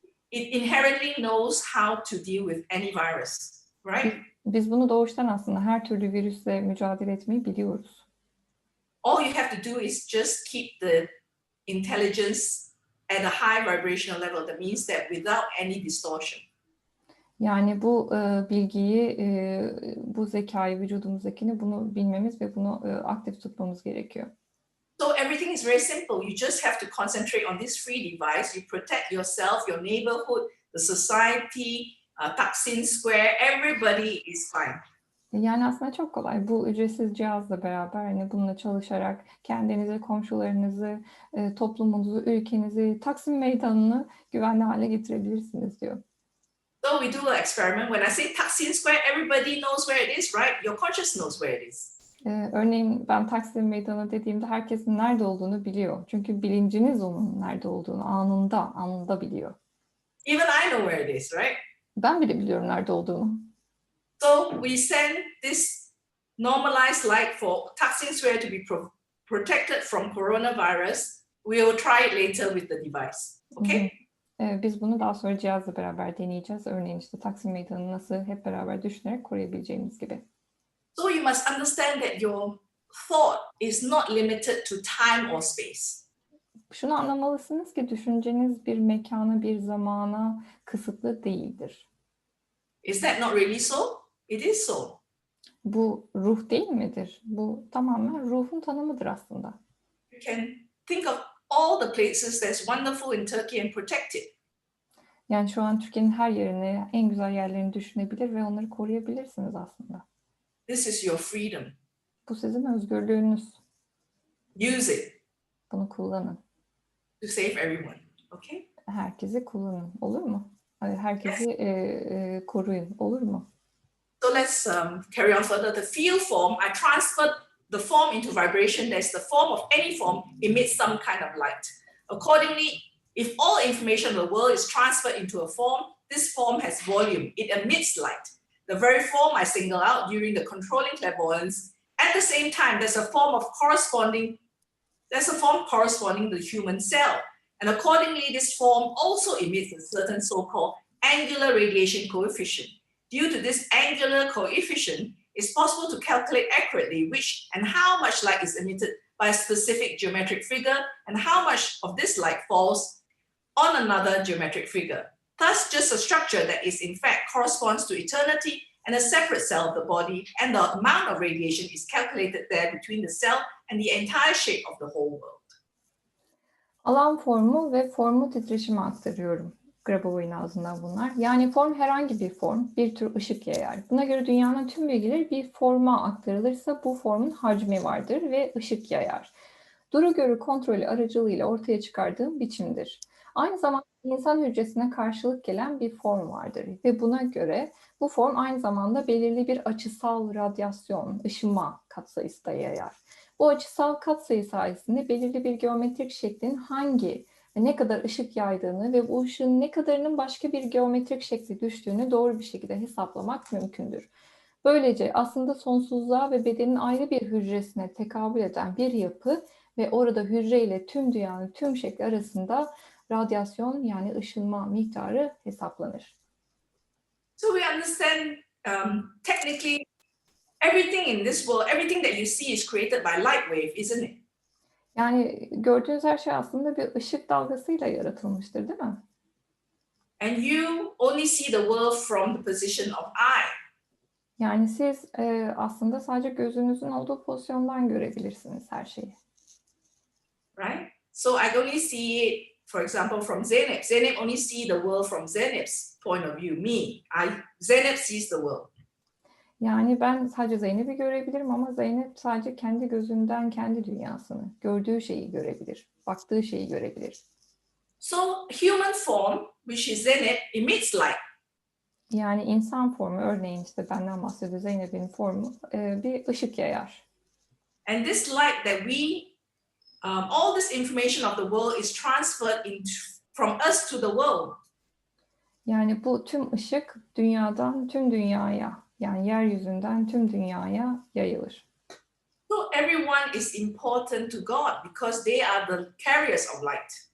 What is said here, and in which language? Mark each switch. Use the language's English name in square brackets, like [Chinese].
[English] It inherently knows how to deal with any virus, right? [Turkish] Biz bunu doğuştan aslında her türlü virüsle mücadele etmeyi biliyoruz. [English] All you have to do is just keep the intelligence at a high vibrational level. That means that without any distortion. [Turkish] Yani bu bilgiyi, bu zekayı, vücudumuzdakini bunu bilmemiz ve bunu aktif tutmamız gerekiyor. [English] So everything is very simple. You just have to concentrate on this free device. You protect yourself, your neighborhood, the society, Taksim Square. Everybody is fine. [Turkish] Yani aslında çok kolay. Bu ücretsiz cihazla beraber hani bununla çalışarak kendinizi, komşularınızı, toplumunuzu, ülkenizi, Taksim Meydanı'nı güvenli hale getirebilirsiniz diyor. [English] So we do an experiment. When I say Taksim Square, everybody knows where it is, right? Your conscious knows where it is. [Turkish] Örneğin ben Taksim Meydanı dediğimde herkesin nerede olduğunu biliyor. Çünkü bilinciniz onun nerede olduğunu anında biliyor. [English] Even I know where it is, right? [Turkish] Ben bile biliyorum nerede olduğunu. [English] So we send this normalized light for Taksim Square to be protected from coronavirus. We will try it later with the device. Okay? [Turkish] Biz bunu daha sonra cihazla beraber deneyeceğiz. Örneğin işte Taksim Meydanı'nı nasıl hep beraber düşünerek koruyabileceğimiz gibi. [English] So you must understand that your thought is not limited to time or space. [Turkish] Şunu anlamalısınız ki düşünceniz bir mekana, bir zamana kısıtlı değildir. [English] Is that not really so? It is so. [Turkish] Bu ruh değil midir? Bu tamamen ruhun tanımıdır aslında. [English] You can think of all the places that's wonderful in Turkey and protect it. [Turkish] Yani şu an Türkiye'nin her yerini, en güzel yerlerini düşünebilir ve onları koruyabilirsiniz aslında. [English] This is your freedom. [Turkish] Bu sizin özgürlüğünüz. [English] Use it [Turkish] Bunu kullanın. [English] to save everyone. Okay? [Turkish] Herkesi kullanın. Olur mu? Herkesi koruyun. Olur mu? [English] So let's carry on further. The field form, I transferred the form into vibration, there's the form of any form emits some kind of light. Accordingly, if all information of the world is transferred into a form, this form has volume. It emits light. The very form I single out during the controlling clairvoyance. At the same time, there's a form corresponding to the human cell. And accordingly, this form also emits a certain so-called angular radiation coefficient. Due to this angular coefficient, it's possible to calculate accurately which and how much light is emitted by a specific geometric figure and how much of this light falls on another geometric figure. Thus, just a structure that is in fact corresponds to eternity and a separate cell of the body, and the amount of radiation is calculated there between the cell and the entire shape of the whole world. [Turkish] Alan formu ve formu titreşime aktarıyorum. Grabov'un ağzından bunlar. Yani form herhangi bir form, bir tür ışık yayar. Buna göre dünyanın tüm bilgileri bir forma aktarılırsa bu formun hacmi vardır ve ışık yayar. Duru görü kontrolü aracılığıyla ortaya çıkardığım biçimdir. Aynı zamanda insan hücresine karşılık gelen bir form vardır ve buna göre bu form aynı zamanda belirli bir açısal radyasyon, ışıma katsayısı da yayar. Bu açısal katsayı sayesinde belirli bir geometrik şeklin hangi ve ne kadar ışık yaydığını ve bu ışığın ne kadarının başka bir geometrik şekli düştüğünü doğru bir şekilde hesaplamak mümkündür. Böylece aslında sonsuzluğa ve bedenin ayrı bir hücresine tekabül eden bir yapı ve orada hücre ile tüm dünyanın tüm şekli arasında radyasyon yani ışınma miktarı hesaplanır. [English] So we understand technically everything in this world, everything that you see is created by light wave, isn't it? [Turkish] Yani gördüğünüz her şey aslında bir ışık dalgasıyla yaratılmıştır, değil mi? [English] And you only see the world from the position of eye. [Turkish] Yani siz aslında sadece gözünüzün olduğu pozisyondan görebilirsiniz her şeyi. [English] Right? So I only see it, for example, from Zeynep. Zeynep only see the world from Zeynep's point of view. Zeynep sees the world. [Turkish] Yani ben sadece Zeynep'i görebilirim ama Zeynep sadece kendi gözünden kendi dünyasını, gördüğü şeyi görebilir, baktığı şeyi görebilir. [English] So human form, which is Zeynep, emits light. [Turkish] Yani insan formu, örneğin işte benden bahsediyor Zeynep'in formu, bir ışık yayar. [English] And this light that all this information of the world is transferred from us to the world. [Turkish] Yani bu tüm ışık dünyadan tüm dünyaya, yani yeryüzünden tüm dünyaya yayılır. [English] So everyone is important to God because they are the carriers of light.